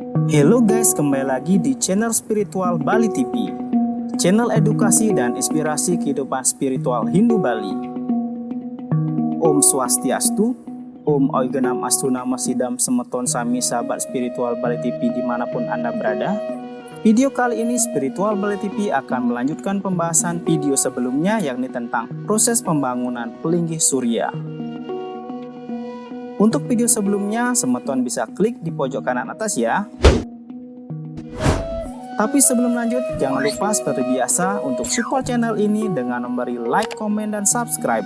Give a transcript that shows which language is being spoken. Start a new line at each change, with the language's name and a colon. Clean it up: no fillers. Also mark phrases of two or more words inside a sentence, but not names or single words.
English: Hello guys,
Indonesian: kembali lagi di channel spiritual Bali TV, channel edukasi dan inspirasi kehidupan spiritual Hindu Bali.
Balinese: Om Swastiastu, Om Oiganam Astunama Sidam Semeton Sami
Indonesian: sahabat spiritual Bali TV dimanapun Anda berada. Video kali ini spiritual Bali TV akan melanjutkan pembahasan video sebelumnya, yakni tentang proses pembangunan Pelinggih Surya. Untuk video sebelumnya, Semeton bisa klik di pojok kanan atas ya. Tapi sebelum lanjut, jangan lupa seperti biasa untuk support channel ini dengan memberi like, komen, dan subscribe.